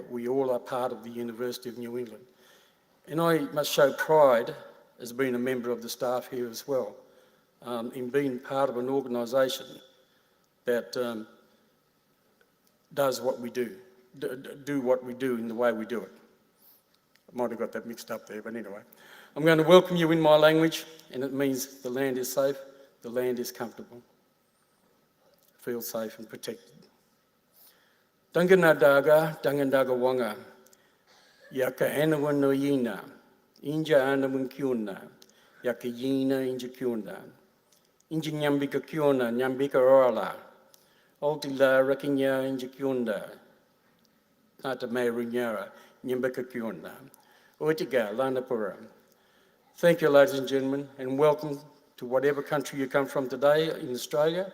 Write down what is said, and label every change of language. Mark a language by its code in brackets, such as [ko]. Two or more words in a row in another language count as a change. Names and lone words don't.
[en] We all are part of the University of New England. And I must show pride as being a member of the staff here as well, in being part of an organisation that does what we do, do what we do in the way we do it. I might have got that mixed up there, but anyway. I'm going to welcome you in my language, and it means the land is safe, the land is comfortable. Feel safe and protected. [nyx] Danganadaga, Dangandaga Wanga, Yaka Anaiwan no Yina, Inja Anaiwan Kiuna, Yaka Yina Inja Kiuna, Inja Nyambika Kiuna, Nyambika Orala, Altila Rakinya Inja Kiunda, Nata Mayrinyara, Nyambika Kiuna, Oitiga, Lanapura. [en] Thank you, ladies and gentlemen, and welcome to whatever country you come from today in Australia.